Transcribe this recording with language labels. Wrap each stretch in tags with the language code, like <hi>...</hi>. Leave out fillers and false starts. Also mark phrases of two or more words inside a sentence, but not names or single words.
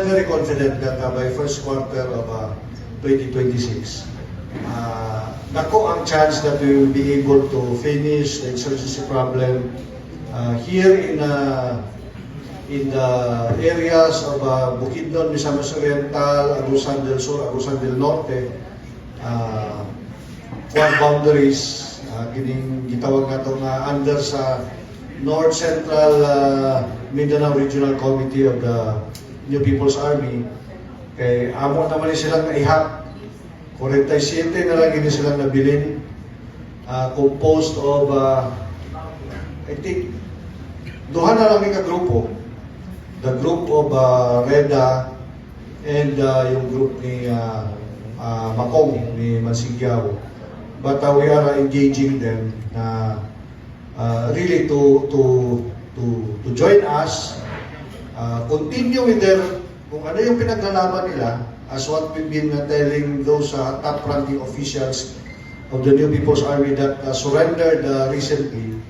<en>very confident that by first quarter of 2026,</en> <ceb>nako ang</ceb> <en>chance that we will be able to finish the insurgency problem here in the areas of Bukidnon, Misamis Oriental, Agusan del Sur, Agusan del Norte,</en> <ceb>boundaries, kining gitawag nga ito under sa North Central Mindanao Regional Committee of the New People's Army.</ceb> <hil>Kay amo naman silang naihap. 47 na lang ini silang nabilin,</hil> <en>composed of I think</en> <hil>duha na lang ka grupo.</hil> <en>The group of Reda and yung group ni Makong ni Mansigyao. But we are engaging them really to join us, continue with their</en> <tl>kung ano yung pinaglalaban nila,</tl> <en>as what we've been telling those top-ranking officials of the New People's Army that surrendered recently.</en>